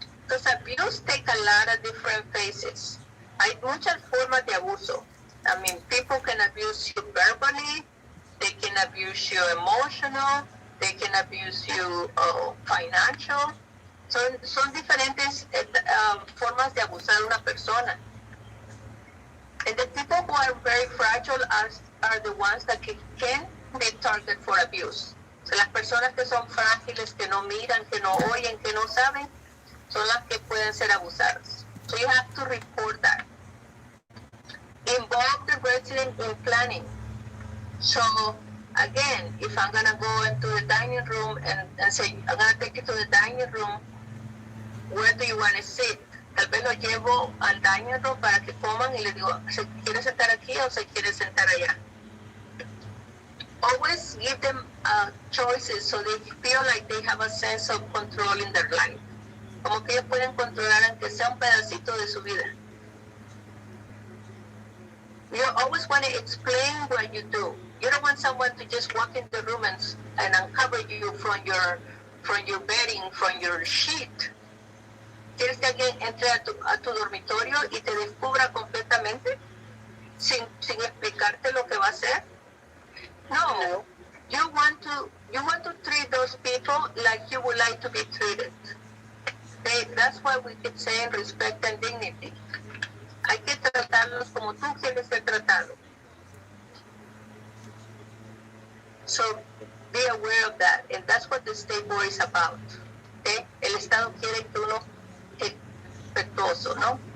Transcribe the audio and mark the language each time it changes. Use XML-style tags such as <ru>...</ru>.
<en>Because abuse take a lot of different phases.</en> <es>Hay muchas formas de abuso.</es> <en>I mean, people can abuse you verbally, they can abuse you emotional, they can abuse you financial.</en> <es>Son diferentes formas de abusar a una persona.</es> <en>And the people who are very fragile are the ones that can be targeted for abuse.</en> <es>So las personas que son frágiles, que no miran, que no oyen, que no saben, son las que pueden ser abusadas.</es> <en>So you have to report that. Involve the resident in planning. So again, if I'm going to go into the dining room and say, I'm going to take you to the dining room, where do you want to sit?</en> <es>Tal vez lo llevo al dining room para que coman y le digo, ¿se quiere sentar aquí o se quiere sentar allá?</es> <en>Always give them choices so they feel like they have a sense of control in their life.</en> <es>Como que ellos pueden controlar aunque sea un pedacito de su vida.</es> <en>You always want to explain what you do. You don't want someone to just walk in the room and uncover you from your bedding, from your sheet.</en> <es>¿Quieres que alguien entre a tu dormitorio y te descubra completamente sin explicarte lo que va a hacer? No.</es> <en>You want to treat those people like you would like to be treated. That's why we keep saying respect and dignity.</en> <es>Hay que tratarlos como tú quieres ser tratado.</es> <en>So be aware of that, and that's what the state board is about. Okay?</en> <es>El Estado quiere que uno respetuoso, ¿no?</es>